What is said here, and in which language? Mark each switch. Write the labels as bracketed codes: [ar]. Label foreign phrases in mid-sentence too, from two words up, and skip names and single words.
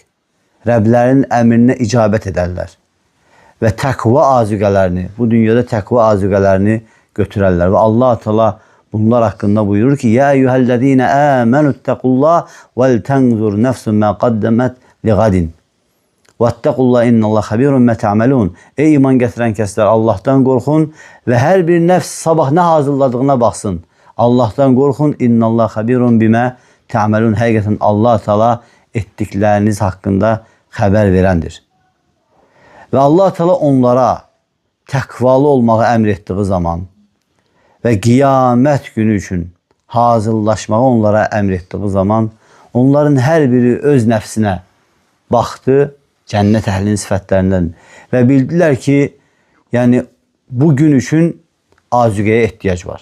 [az] Rəblərin əmrinə icabət edərlər. Və təqva azüqələrini, bu dünyada təqva azüqələrini götürərlər. Və Allah Teala bunlar haqqında buyurur ki, [ar] يا أيها الذين آمنوا اتقوا الله ولتنظر نفس ما قدمت لغد. وَاتَّقُوا اِنَّ اللّٰهَ خَبِيرٌ مَا تَعْمَلُونَ. [az] Ey iman gətirən kəslər, Allahdan qorxun və hər bir nəfs sabah nə hazırladığına baxsın. Allahdan qorxun, [ar] اِنَّ اللّٰهَ خَبِيرٌ بِمَا تَعْمَلُونَ. [az] Həqiqətən Allah Teala etdikləriniz haqqında xəbər verəndir. Və Allah Teala onlara təqvalı olmağı əmr etdiği zaman və qiyamət günü üçün hazırlaşmağı onlara əmr etdiği zaman onların hər biri öz nəfsinə baxdı, cənnət əhlinin sifətlərindən və bildilər ki, yəni bu gün üçün azüqəyə ehtiyac var.